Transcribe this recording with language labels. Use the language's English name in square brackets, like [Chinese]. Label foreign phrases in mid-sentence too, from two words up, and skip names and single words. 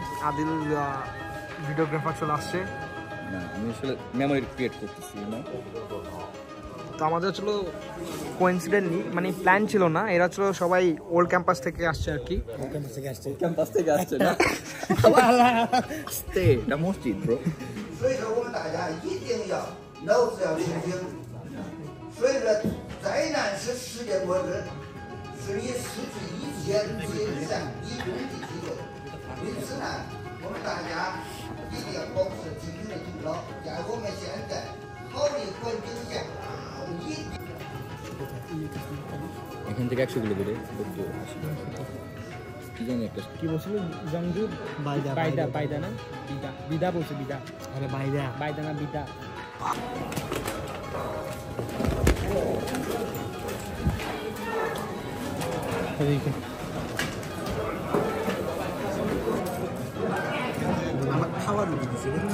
[Bangla] আদিল ভিডিওগ্রাফার চলে আসছে। না আমি আসলে মেমোরি ক্রিয়েট করতেছি না। তো আমাদের ছিল কোইন্সিডেন্টলি, মানে প্ল্যান ছিল না, এরা ছিল সবাই [English] old campus [Bangla] থেকে আসছে আর কি। ক্যাম্পাস থেকে আসছে না, স্টে এটা মসজিদ ব্রো। [Chinese] 所以说我们大家一定要脑子要清醒。所以说，灾难是世界末日，是你失去一切精神、以终的机会。因此呢，我们大家一定要保持清醒的头脑，在我们现在好的环境下，一定。 [Bangla] এখান থেকে 100 কিলো দূরে কি জানি একটা কি বলছিল জংজু বাইদা না বিদা বলছে বিদা আরে বাইদা না বিদা আমার খাওয়ার দিচ্ছে